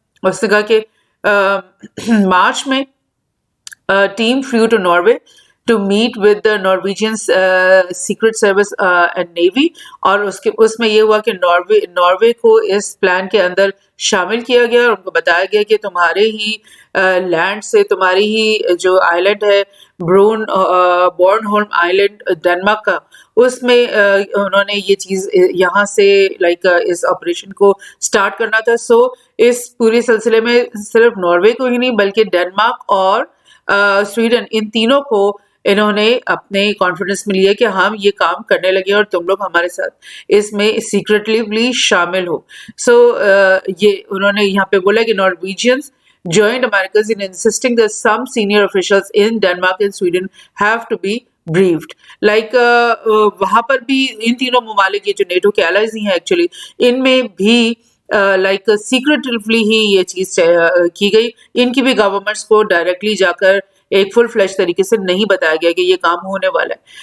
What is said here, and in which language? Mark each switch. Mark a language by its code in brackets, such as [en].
[ur] اس نے کہا کہ مارچ میں [en] team flew to Norway to meet with the Norwegian Secret Service and Navy, [ur] اور اس میں یہ ہوا کہ ناروے کو اس پلان کے اندر شامل کیا گیا اور ان کو بتایا گیا کہ تمہارے ہی لینڈ سے, تمہاری ہی جو آئلینڈ ہے بورن ہولم آئلینڈ ڈنمارک کا, اس میں انہوں نے یہ چیز یہاں سے لائک اس آپریشن کو سٹارٹ کرنا تھا. سو اس پورے سلسلے میں صرف ناروے کو ہی نہیں بلکہ ڈنمارک اور سویڈن, ان تینوں کو انہوں نے اپنے کانفیڈنس میں لیا کہ ہم یہ کام کرنے لگے اور تم لوگ ہمارے ساتھ اس میں سیکرٹلی شامل ہو. سو یہ انہوں نے یہاں پہ بولا کہ نارویجینز [en] joined Americans in insisting that some senior officials in Denmark and Sweden have to be briefed. [ur] Like وہاں پر بھی ان تینوں ممالک, یہ جو نیٹو کے allies ہی ہیں ایکچولی, ان میں بھی لائک سیکرٹلی ہی یہ چیز کی گئی. ان کی بھی گورنمنٹس کو ڈائریکٹلی جا کر ایک فل فلیش طریقے سے نہیں بتایا گیا کہ یہ کام ہونے والا ہے.